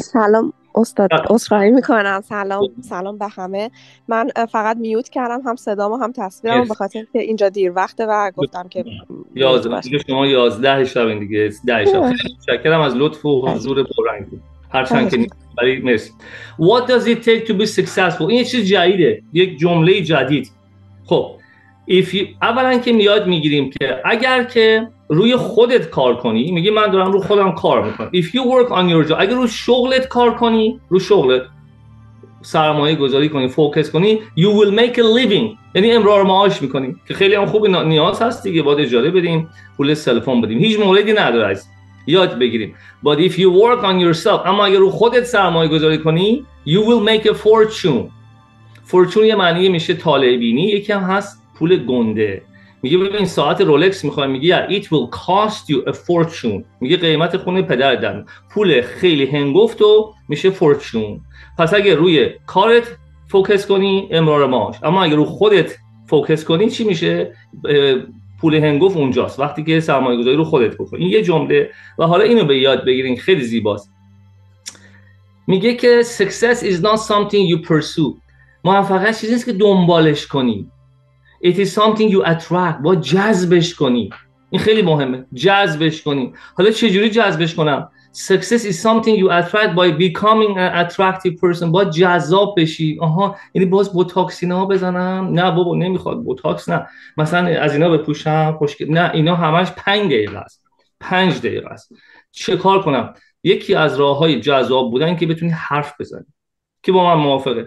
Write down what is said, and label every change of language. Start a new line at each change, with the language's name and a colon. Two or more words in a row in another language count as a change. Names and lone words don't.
Persian: سلام استاد، عذرخواهی میکنم. سلام به همه. من فقط میوت کردم هم صدامو هم تصویرمو به خاطر که اینجا دیر وقته و گفتم که 11 دیگه شما 11 شب دیگه 10 شب. خیلی متشکرم از لطف و حضور پررنگتون. هرچند که ولی مرسی.
English: What does it take to be successful؟
Persian: این یه چیز جدیده، یک جمله جدید. خب اولا که یاد میگیریم که اگر که روی خودت کار کنی، میگی من دارم رو خودم کار میکنم.
English: If you work on your job،
Persian: اگر رو شغلت کار کنی، رو شغلت سرمایه گذاری کنی، فوکس کنی،
English: you will make a living،
Persian: یعنی امرار معاش میکنی که خیلی هم خوب نیاز هست دیگه، باید اجاره بدیم، پول سلفون بدیم، هیچ موردی نداره. از یاد بگیریم.
English: But if you work on yourself،
Persian: اما اگر رو خودت سرمایه گذاری کنی،
English: you will make a fortune.
Persian: fortune یه معنی میشه طالع بینی، یکی هم هست پول گنده. میگه ببین ساعت رولکس میخوای، میگه
English: it will cost you a fortune،
Persian: میگه قیمت خونه پدرت در پول خیلی هنگفتو میشه fortune. پس اگه روی کارت فوکس کنی امرار معاش، اما اگه رو خودت فوکس کنی چی میشه؟ پول هنگفت اونجاست وقتی که سرمایه گذاری رو خودت بکنی. این یه جمله و حالا اینو به یاد بگیرین، خیلی زیباست. میگه که
English: success is not something you pursue،
Persian: موفقیت چیزی نیست که دنبالش کنی.
English: It is something you attract،
Persian: با جذبش کنی. این خیلی مهمه، جذبش کنی. حالا چجوری جذبش کنم؟
English: Success is something you attract by becoming an attractive person،
Persian: با جذاب بشی. آها، یعنی باز بوتاکسینا بزنم؟ نه بابا نمیخواد بوتاکس، نه مثلا از اینا بپوشم خوشگل، نه اینا همش 5 دقیقه است، 5 دقیقه است. چه کار کنم؟ یکی از راههای جذاب بودن که بتونی حرف بزنی. که با من موافقه؟